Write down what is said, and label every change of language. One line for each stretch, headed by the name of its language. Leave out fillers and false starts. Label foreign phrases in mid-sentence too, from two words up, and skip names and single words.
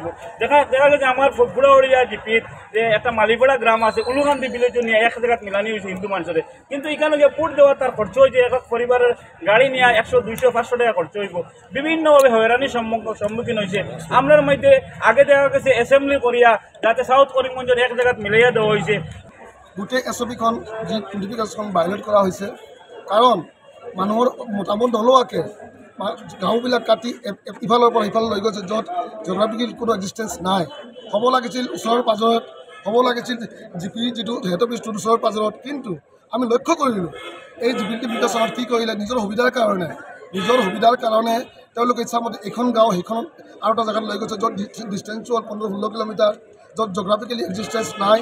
Bangla: দেখা গেছে আমার ফুলাউড়িয়া জিপির যে একটা মালিপাড়া গ্রাম আছে, উলুকান্দি ভিলেজ নিয়ে এক জায়গায় মিলানি হয়েছে হিন্দু মানুষের, কিন্তু এখানে যে পুট দেওয়া তার খরচ হয়েছে এক পরিবারের গাড়ি নিয়ে 100, 200, 500 টাকা খরচ হইব। বিভিন্নভাবে হয়রানির সম্মুখীন হয়েছে। আমরার মধ্যে আগে দেখা গেছে অ্যাসেম্বলি করিয়া যাতে সাউথ করিমগঞ্জের এক জায়গাত মিলাইয়া দেওয়া হয়েছে।
Assamese: গোটেই এছবিখন যি
English: notification violate
Assamese: কৰা হৈছে, কাৰণ মানুহৰ মতামত নলোৱাকৈ গাঁওবিলাক কাটি ইফালৰ পৰা সিফালে লৈ গৈছে, য'ত জিঅ'গ্ৰাফিকেল কোনো এক্সিষ্টেঞ্চ নাই। হ'ব লাগিছিল ওচৰৰ পাজৰত, হ'ব লাগিছিল জিপি যিটো
English: head officeটোৰ
Assamese: ওচৰৰ পাজৰত, কিন্তু আমি লক্ষ্য কৰিলোঁ এই জিপিকেশ্যনত কি কৰিলে নিজৰ সুবিধাৰ কাৰণে তেওঁলোকে ইচ্ছামতে এখন গাঁও সেইখনত আৰু এটা জেগাত লৈ গৈছে, য'ত ডিষ্টেঞ্চটো হ'ল 15-16 কিলোমিটাৰ, য'ত
English: geographically existence
Assamese: নাই।